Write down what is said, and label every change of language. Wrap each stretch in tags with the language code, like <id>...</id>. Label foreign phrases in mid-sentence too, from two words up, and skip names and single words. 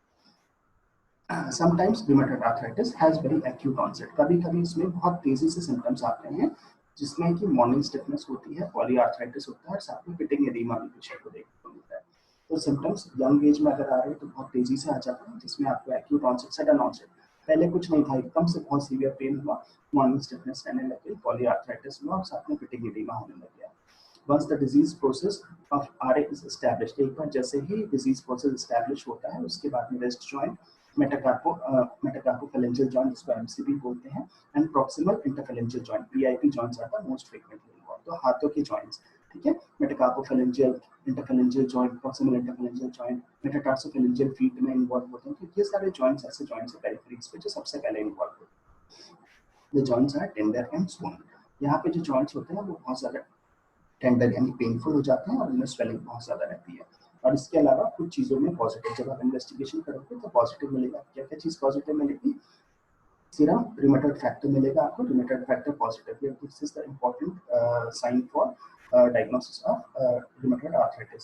<en>sometimes rheumatoid arthritis has very acute onset,</en> <hi>कभी-कभी इसमें बहुत तेजी से सिम्टम्स आते हैं, जिसमें कि</hi> <en>morning stiffness</en> <hi>होती है, पॉलीआर्थराइटिस होता है, और साथ में</hi> <en>pitting edema</en> <hi>भी पेशेंट को देखने को मिलता है। तो सिम्टम्स यंग एज में अगर आ रहे हैं तो बहुत तेजी से आ जाते हैं, जिसमें आपको</hi> <en>acute onset, sudden onset,</en> <hi>पहले कुछ नहीं था, एकदम से बहुत</hi> <en>severe pain</en> <hi>हुआ,</hi> <en>morning stiffness</en> <hi>रहने लगी, पॉलीआर्थराइटिस हुआ और साथ में</hi> <en>pitting edema</en> <hi>होने लग गया।</hi> <en>Once the disease process of RA is established,</en> <hi>एक बार जैसे ही</hi> <en>disease process establish</en> <hi>होता है, उसके बाद में</hi> <en>wrist joint, metacarpophalangeal joint</en> <hi>जिसको MCP बोलते हैं,</hi> <en>and proximal interphalangeal joint, PIP joints are the most frequently involved.</en> <hi>तो हाथों के joints, ठीक है,</hi> <en>metacarpophalangeal, interphalangeal joint, proximal interphalangeal joint, metatarsalophalangeal</en> <hi>feet में involve होते हैं, तो ये सारे joints ऐसे joints हैं peripheries पे जो सबसे पहले involve होते हैं।</hi> <en>The joints are tender and swollen.</en> <hi>यहाँ पे जो joints होते हैं वो बहुत ज़्यादा टेंडर यानी पेनफुल हो जाते हैं और उनमें स्वेलिंग बहुत ज़्यादा रहती है। और इसके अलावा कुछ चीज़ों में पॉजिटिव, जब आप इन्वेस्टिगेशन करोगे तो पॉजिटिव मिलेगा। क्या क्या चीज़ पॉजिटिव मिलेगी?</hi> <en>serum rheumatoid factor</en> <hi>मिलेगा आपको,</hi> <en>rheumatoid factor positive, this is the important sign for diagnosis of rheumatoid arthritis.</en>